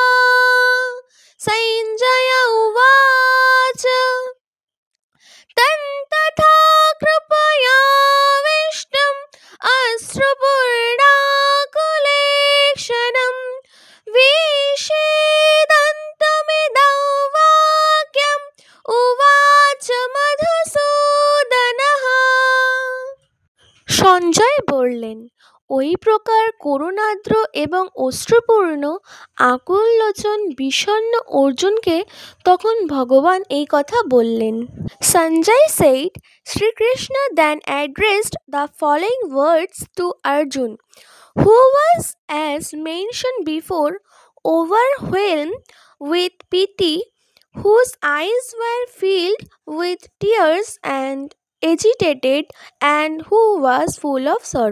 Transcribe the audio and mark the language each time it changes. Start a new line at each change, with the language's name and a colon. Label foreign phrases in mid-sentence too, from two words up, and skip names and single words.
Sanskrit: संजय उवाच तन्तथा कृपयाविष्टम् अश्रुपूर्णाकुलेक्षणं विषीदन्तमिदं वाक्यम् उवाच मधुसूदनः।
Bangla: সঞ্জয় বললেন, ওই প্রকার করুণার্দ্র এবং অশ্রুপূর্ণ আকুললোচন বিষণ্ণ অর্জুনকে তখন ভগবান এই কথা বললেন।
English: Sanjay said, Sri Krishna then addressed the following words to Arjun, who was, as mentioned before, overwhelmed with pity, whose eyes were filled with tears and agitated, and who was full of sorrow.